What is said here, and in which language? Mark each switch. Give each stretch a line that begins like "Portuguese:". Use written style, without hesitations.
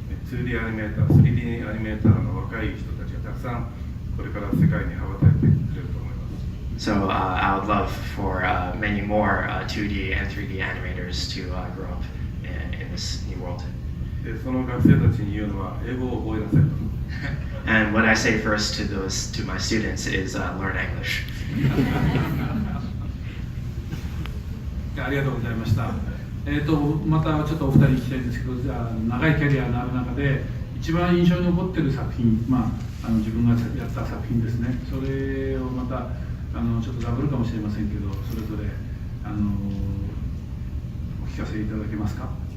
Japanese: 2D アニメーター、3D アニメーターの若い人たちがたくさんこれから世界に羽ばたいてくれると思います。
English: So I would love for many more 2D and 3D animators to grow up in this new world.
Japanese: でその学生たちに言うのは英語を覚えなさいと。
English: And what I say first to my students is learn English.
Japanese: ありがとうございました。またちょっとお二人聞きたいんですけど、じゃあ長いキャリアのある中で一番印象に残っている作品、自分がやった作品ですね。それをまたちょっとダブルかもしれませんけど、それぞれお聞かせいただけますか。